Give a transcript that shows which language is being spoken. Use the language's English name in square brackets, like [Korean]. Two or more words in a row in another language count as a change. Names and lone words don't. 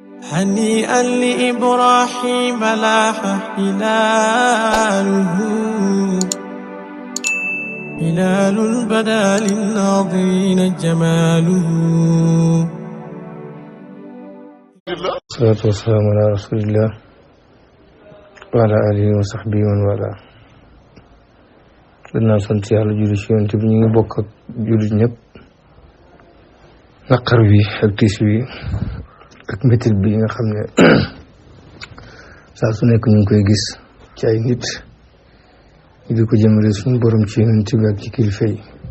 [Arabic] هنيئا لإبراهيم لاح هلاله هلال بدا للناظرين جماله. الصلاة والسلام على رسول الله وعلى آله وصحبه ومن والاه. [Wolof] gannaaw sant yàlla julli ci Yonent bi ñu ngi bokk ak jullit ñëpp naqar wi ak tiis wi ak métit bi nga xam ne saa su nekk ñu ngi koy gis ci ay nit ñu di ko jëmale suñu borom ci Yonent bi ak ci kilifa yi.